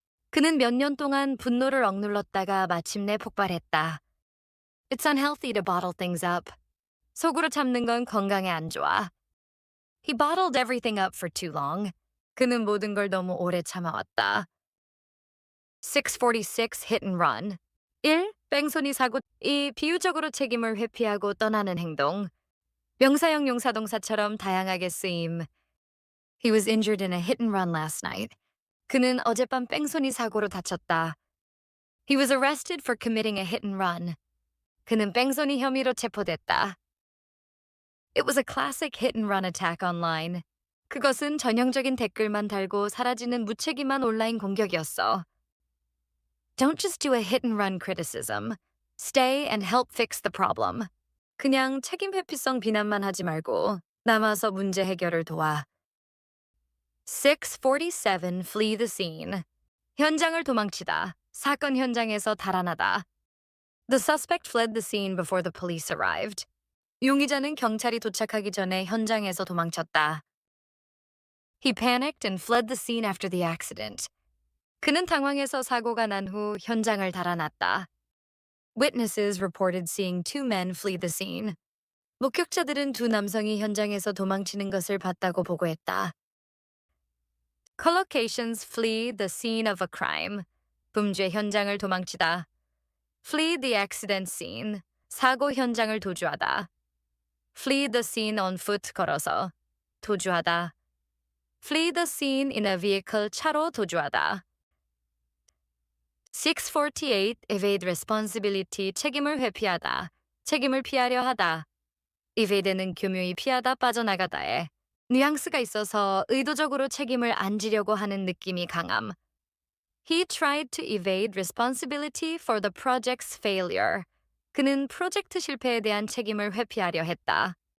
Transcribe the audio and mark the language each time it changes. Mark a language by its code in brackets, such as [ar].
[ko] 그는 몇 년 동안 분노를 억눌렀다가 마침내 폭발했다. [en] It's unhealthy to bottle things up. [ko] 속으로 참는 건 건강에 안 좋아. [en] He bottled everything up for too long. [ko] 그는 모든 걸 너무 오래 참아왔다. [en] 646 hit and run. 1. [ko] 뺑소니 사고. [en] 2. [ko] 비유적으로 책임을 회피하고 떠나는 행동. 명사형 용사동사처럼 다양하게 쓰임. [en] He was injured in a hit and run last night. [ko] 그는 어젯밤 뺑소니 사고로 다쳤다. [en] He was arrested for committing a hit and run. [ko] 그는 뺑소니 혐의로 체포됐다. [en] It was a classic hit and run attack online. [ko] 그것은 전형적인 댓글만 달고 사라지는 무책임한 온라인 공격이었어. [en] Don't just do a hit and run criticism. Stay and help fix the problem. [ko] 그냥 책임 회피성 비난만 하지 말고 남아서 문제 해결을 도와. [en] 647 flee the scene. [ko] 현장을 도망치다. 사건 현장에서 달아나다. [en] The suspect fled the scene before the police arrived. [ko] 용의자는 경찰이 도착하기 전에 현장에서 도망쳤다. [en] He panicked and fled the scene after the accident. [ko] 그는 당황해서 사고가 난 후 현장을 달아났다. [en] Witnesses reported seeing two men flee the scene. [ko] 목격자들은 두 남성이 현장에서 도망치는 것을 봤다고 보고했다. [en] Collocations flee the scene of a crime. [ko] 범죄 현장을 도망치다. [en] Flee the accident scene. [ko] 사고 현장을 도주하다. [en] Flee the scene on foot [ko] 걸어서. 도주하다. [en] Flee the scene in a vehicle [ko] 차로 도주하다. 648 [en] evade responsibility [ko] 책임을 회피하다. 책임을 피하려 하다. evade는 교묘히 피하다 빠져나가다에 뉘앙스가 있어서 의도적으로 책임을 안 지려고 하는 느낌이 강함. [en] He tried to evade responsibility for the project's failure. [ko] 그는 프로젝트 실패에 대한 책임을 회피하려 했다.